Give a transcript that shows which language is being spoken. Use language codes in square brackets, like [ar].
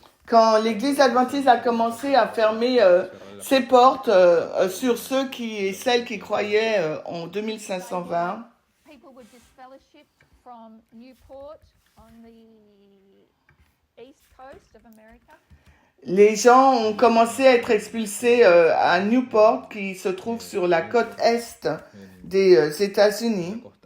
[fr] quand l'Église adventiste a commencé à fermer ses portes sur ceux et celles qui croyaient en 2520, [en] People were disfellowshipped from Newport on the east coast of America. [fr] les gens ont commencé à être expulsés à Newport, qui se trouve sur la côte est des États-Unis.